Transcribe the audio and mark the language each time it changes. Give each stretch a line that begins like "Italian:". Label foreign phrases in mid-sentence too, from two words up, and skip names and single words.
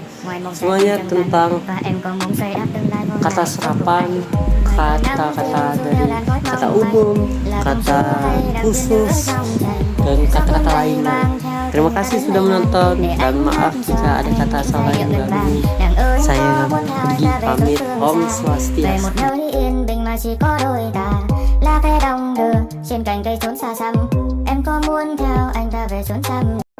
Indonesian: Semuanya tentang kata serapan, kata-kata dari kata umum, kata khusus, dan kata-kata lainnya. Terima kasih sudah menonton, dan maaf jika ada kata salah yang mengganggu. Saya pergi pamit.
Balinese: Om Swastiastu.
Vietnamese: một nơi yên bình mà chỉ có đôi ta, lá cây đồng đưa trên cành cây trốn xa xăm. Em có muốn theo anh ta về chốn xa